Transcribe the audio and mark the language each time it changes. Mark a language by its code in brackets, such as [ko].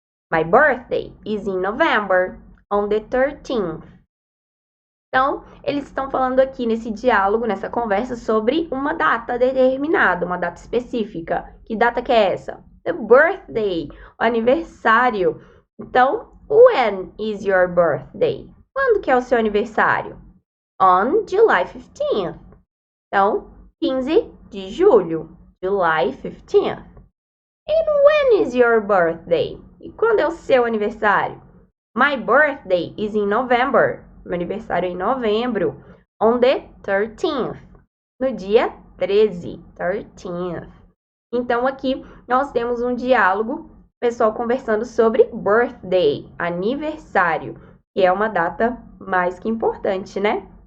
[en] My birthday is in November, on the 13th. [pt] Então, eles estão falando aqui nesse diálogo, nessa conversa, sobre uma data determinada, uma data específica. Que data que é essa? [en] The birthday, [pt] o aniversário. Então, [en] when is your birthday? [pt] Quando que é o seu aniversário? [en] On July 15th. [pt] Então, 15 de julho. [en] July 15th. And when is your birthday? [pt] E quando é o seu aniversário? [en] My birthday is in November. [pt] Meu aniversário é em novembro. [en] On the 13th. [pt] No dia 13. 13th. Então, aqui nós temos um diálogo, pessoal conversando sobre birthday, aniversário, que é uma data mais que importante, né?